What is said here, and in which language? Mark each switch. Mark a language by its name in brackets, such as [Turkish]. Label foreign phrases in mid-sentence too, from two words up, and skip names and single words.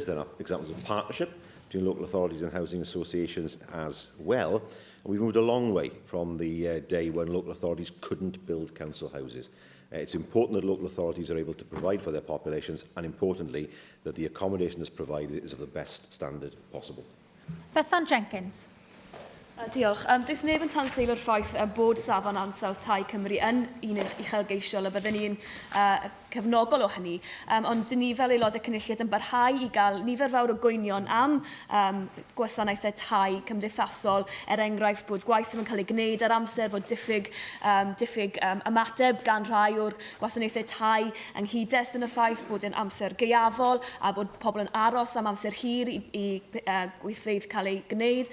[English] There are examples of partnership between local authorities and housing associations as well. And we've moved a long way from the day when local authorities couldn't build council houses. It's important that local authorities are able to provide for their populations, and importantly, that the accommodation that's provided is of the best standard possible. Bethan Jenkins. [Welsh] Diolch. Does neb yn tanseilio'r ffaith bod safon ansawdd tai Cymru yn un uchelgeisiol a byddwn ni'n cefnogol o hynny, ond dyn ni fel aelodau cynulliad yn barhau I gael nifer fawr o gwynion am gwasanaethau tai cymdeithasol, enghraifft bod gwaith ddim yn cael ei gwneud ar amser, fod diffyg ymateb gan rhai o'r gwasanaethau tai ynghyd-dest yn y ffaith bod yn amser gaeafol a bod pobl yn aros am amser hir I gweithfeydd cael ei gwneud.